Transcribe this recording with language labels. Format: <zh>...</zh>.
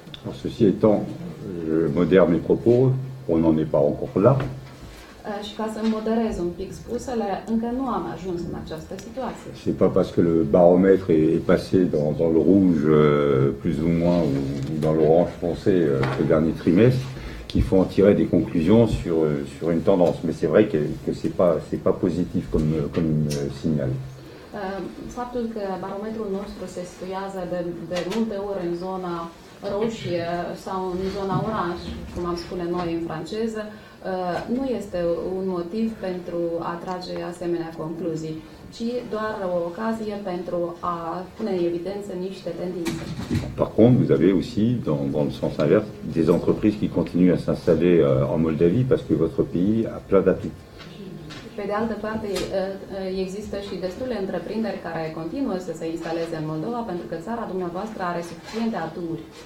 <fr>Alors, ceci étant, je modère mes propos, on n'en est pas encore là.</fr> <ro>Și ca să moderez un pic spusele, încă nu am ajuns în această situație.</ro> <fr>C'est pas parce que le baromètre est passé dans le rouge plus ou moins ou dans l'orange foncé ce dernier trimestre qu'il faut en tirer des conclusions sur une tendance. Mais c'est vrai que c'est pas positif comme signal.</fr> <ro>Faptul că barometrul nostru se situează de multe ori în zona roșie sau în zona oranj, cum am spune noi în franceză, nu este un motiv pentru a trage asemenea concluzii, ci doar o ocazie pentru a pune în evidență niște tendințe.</ro> <fr>Par contre, vous avez aussi, dans le sens inverse, des entreprises qui continuent à s'installer en Moldavie parce que votre pays a plein d'atouts.</fr> <ro>Pe de altă parte, există și destule întreprinderi care continuă să se instaleze în Moldova pentru că țara dumneavoastră are suficiente aturi.</ro>